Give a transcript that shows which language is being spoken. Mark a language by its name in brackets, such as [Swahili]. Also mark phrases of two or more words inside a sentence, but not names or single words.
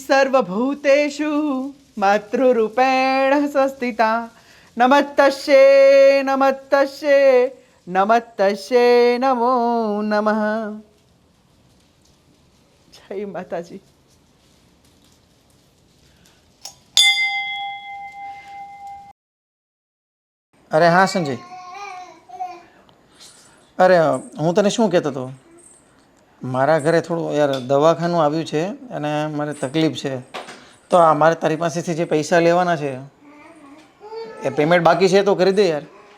[Sanskrit] सर्वभूतेषु मातृरूपेण संस्थिता नमस्तस्यै नमस्तस्यै नमस्तस्यै नमो नमः. [Gujarati] જય માતાજી. અરે હા સંજય, અરે હું તને શું કહેતો હતો, મારા ઘરે થોડું યાર દવાખાનું આવ્યું છે અને મારે તકલીફ છે, તો આ મારે તારી પાસેથી જે પૈસા લેવાના છે એ પેમેન્ટ બાકી છે તો કરી દે યાર.